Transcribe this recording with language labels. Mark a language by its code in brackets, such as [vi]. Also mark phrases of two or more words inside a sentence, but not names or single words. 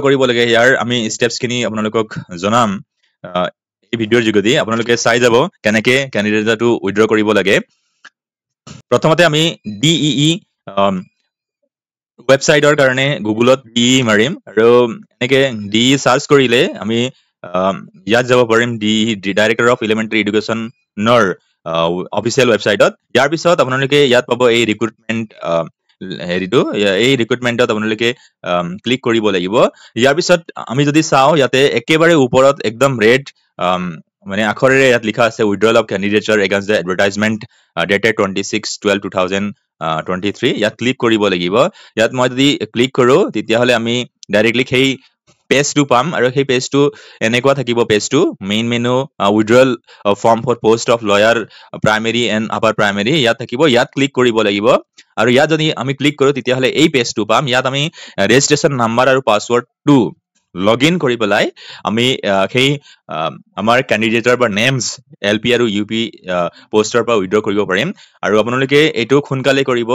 [as] কৰিব লাগে ইয়াৰ আমি স্টেপস খিনি আপোনালোকক জনাম এই ভিডিঅ'ৰ যোগেদি আপোনালোকে চাই যাব কেনেকে ক্যান্ডিডেটটো উইথড্ৰ কৰিব লাগে প্ৰথমতে আমি DEE ওয়েবসাইটৰ কাৰণে গুগলত DEE মাৰিম আৰু এনেকে DEE সাৰ্চ কৰিলে আমি ইয়াত যাব পাৰিম DEE Director of Elementary Education নৰ অফিশিয়াল ওয়েবসাইটত ইয়াৰ পিছত আপোনালোকে ইয়াত পাব এই ৰিক্ৰুটমেন্ট হেৰিটো এই ৰিক্ৰুটমেন্টত আপোনালোকে ক্লিক কৰিব লাগিব ইয়াৰ পিছত আমি যদি চাও ইয়াতে একেবাৰে ওপৰত একদম ৰেড মানে আখৰেৰে ইয়াত লিখা আছে [en] withdrawal of candidature against the advertisement dated 26/12/2023 [as] ইয়াত ক্লিক কৰিব লাগিব ইয়াত মই যদি ক্লিক কৰো তেতিয়া হলে আমি ডাইৰেক্টলি সেই পেজটো পাম আৰু সেই পেজটো এনেকুৱা থাকিব পেজটো [en] main menu withdrawal form for post of lawyer primary and upper primary [as] ইয়াত থাকিব ইয়াত ক্লিক কৰিব লাগিব আৰু ইয়াত যদি আমি ক্লিক কৰো তেতিয়া হলে এই পেজটো পাম ইয়াত আমি [en] registration number [as] আৰু পাসওয়াৰ্ডটো লগইন কৰি পেলাই আমি সেই আমাৰ ক্যান্ডিডেটৰ বা নেমস LP আৰু UP পোষ্টৰ পৰা উইথড্ৰ কৰিব পাৰিম আৰু আপোনালোকে এটো খুনকালে কৰিব